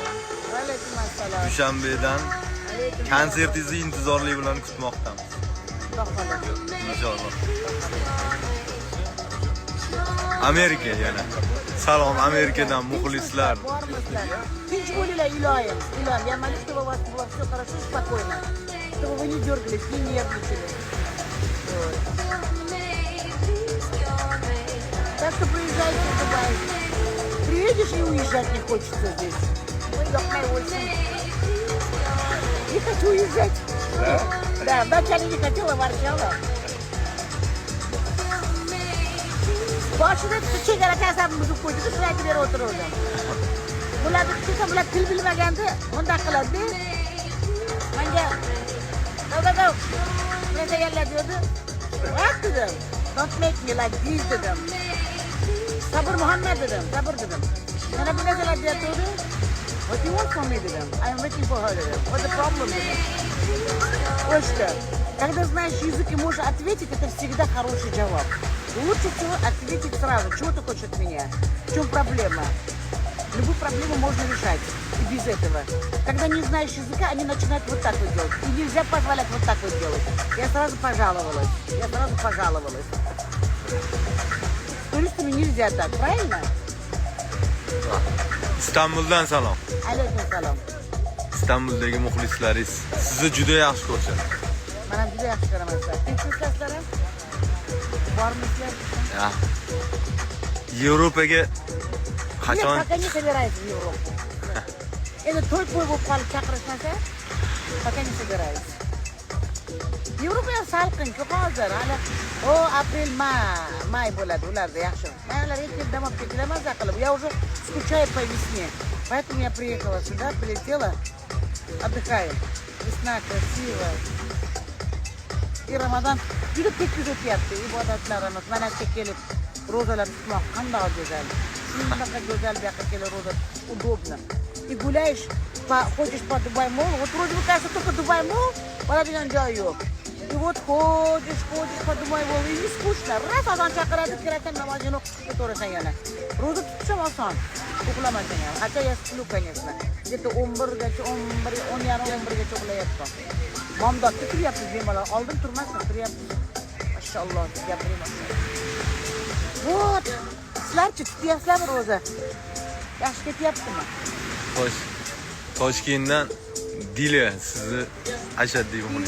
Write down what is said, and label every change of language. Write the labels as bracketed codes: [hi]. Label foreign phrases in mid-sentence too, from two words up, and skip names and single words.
[uz] Alaykum assalom. Dushanbedan konsertingizni intizorlik bilan kutmoqdamiz. Inshaalloh. Amerika yana. Salom Amerikadan muxlislar. Tinch bo'linglar iloyim. Iloyim, [ru] я молюсь, чтобы у вас было все хорошо, спокойно. Чтобы вы не дергались, не нервничали. Так что приезжайте в Дубай. Приедешь и уезжать не хочется здесь. Ой, какая очень. Не хочу уезжать. Да? Да, вначале не хотела, ворчала. [uz] Boshida chegara kasabimizni qo'ydik, shularga berib o'tirdim. Bularni bular til bilmaganda bunday qiladi. Menga "Go. Nega dedi? What dedim? [en] Don't make me like this dedim. [uz] Sabr Muhammad dedim, sabr dedim. Mana bu narsalar deyapti. [en] What you want from me dedim. I am waiting for her dedim. What's the problem dedim. [ru] Вот что. Когда знаешь язык и можешь ответить, это всегда хороший жаваб. Лучше всего ответить сразу, чего ты хочешь от меня, в чем проблема. Любую проблему можно решать и без этого. Когда не знаешь языка, они начинают вот так вот делать. И нельзя позволять вот так вот делать. Я сразу пожаловалась. С туристами нельзя так, правильно? [uz] Istanbuldan salom. Alaykum salom. Istanbuldagi muxlislaringiz sizni juda yaxshi ko'rishadi. Mana juda yaxshi ko'raman. Tinchliklarim bormisizlar? Ya. Yevropaga qachon? [ru] Пока не собираюсь в Европу. Это той [uz] bo'lib qolib chaqirishmasa, [ru] пока не собираюсь. [uz] Yevropa ham salqin ko'p hozir. Hali o aprel, may bo'ladi ularda yaxshi. Maylar ekin dam olib ketdilar maza qilib. [ru] Я уже скучаю по весне. Поэтому я приехала сюда, прилетела, отдыхаю. Весна красивая. [uz] И Ramazon juda tekis o'tyapti. Ibodatlarimiz mana shu kelib ro'zalar tutmoq qanday go'zal. Shunaqa go'zal bu yoqqa kelib ro'za [ru] удобно. И гуляешь, ходишь по Дубай Молл, вот вроде бы кажется только Дубай Молл, [uz] boradigan joy yo'q. [ru] И вот ходишь по Дубай Молл, и не скучно. [uz] Раз azon chaqiradi, kirasan namozini o'qib ketaversan yana. Ro'za tutish ham oson. Uxlamasan ham. [ru] Хотя я сплю, конечно. [uz] Где-то 11gacha, 11:30gacha uxlayapman. Bomdodda turyapmiz bemalol. Oldin turmasdim, turyapmiz. Mashalloh, gapirmayman. [ru] Вот. [uz] Sizlarchi tutyapsizlarmi ro'za? Yaxshi ketyaptimi? Xo'sh. Toshkentdan Dila sizni ashaddiy muxlis.